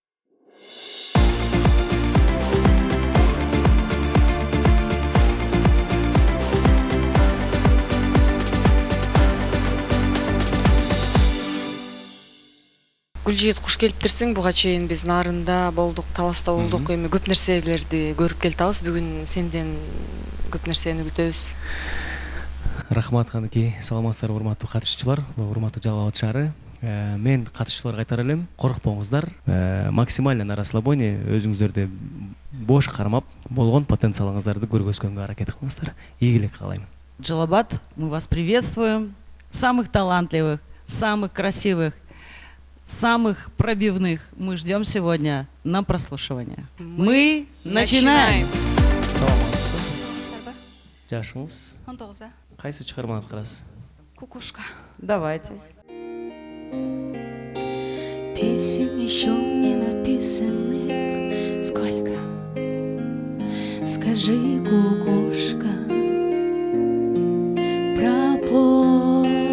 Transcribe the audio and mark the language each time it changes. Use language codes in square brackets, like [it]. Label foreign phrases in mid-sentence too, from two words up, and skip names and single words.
[ky] Гүлжиет, куш келиптирсиң. Буга чейин биз Нарында болдук, Таласта болдук. Эми көп нерселерди көрүп келатабыз. Бүгүн сенден көп нерсени күтөбүз. Рахмат каныки, саламатсыздарбы урматтуу катышуучулар, урматтуу Жалал Абад шаары. Мен катышуучуларга айтар элем, коркпоңуздар, [ru] максимально на расслабоне [ky] өзүңүздөрдү бош кармап, болгон потенциалыңыздарды көргөзгөнгө аракет кылыңыздар. Ийгилик каалайм. [ru] Джалабад, мы вас приветствуем. Самых талантливых, самых красивых, самых пробивных мы ждем сегодня на прослушивание. Мы начинаем. [ky] Саламатсызбы? Жашыңыз? 19. Кайсы чыгарманы аткарасыз? Кукушка. [ru] Давайте. Песен еще не написанных сколько? Скажи, кукушка, пропой.